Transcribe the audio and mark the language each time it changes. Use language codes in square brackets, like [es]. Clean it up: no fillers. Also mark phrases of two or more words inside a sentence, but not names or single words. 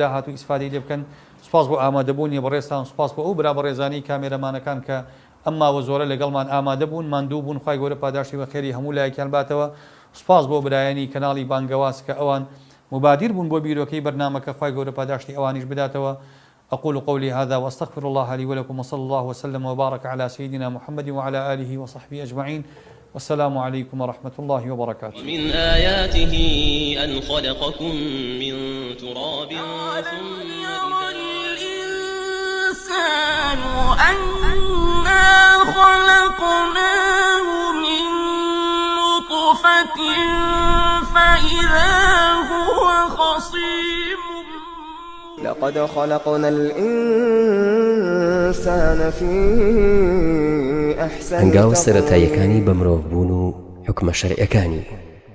[ckb] داهاتوو ئیسفادەی لێ بکەن سوپاس بۆ ئامادەبوونی بەڕێستان سوپاس بۆ ئەو برا بەڕێزانی کامێرەمانەکان کە ئەمماوە زۆرە لەگەڵمان ئامادە بوون ماندوو بوون خوای گەورە پاداشتی بە خێری هەموو لایەکیان باتەوە سوپاس بۆ برایانی کەناڵی بانگەواز کە ئەوان مبادر بوون بۆ بیرۆکەی بەرنامەکە خوای گەورە پاداشتی ئەوانیش بداتەوە [ar] أقول قولي هذا وأستغفر الله لي ولكم وصلى الله وسلم وبارك على سيدنا محمد وعلى آله وصحبه أجمعين والسلام عليكم ورحمة الله وبركاته. من آياته أن خلقكم من تراب ثم الإنسان أنا خلقناه من نطفة فإذا هو خصيم لقد خلقنا الإنسان في أحسن [ckb] هەنگاو [ar] تقويم [ckb] سەرەتاییەکانی بە مرۆڤ بوون و حکمە شەرعیەکانی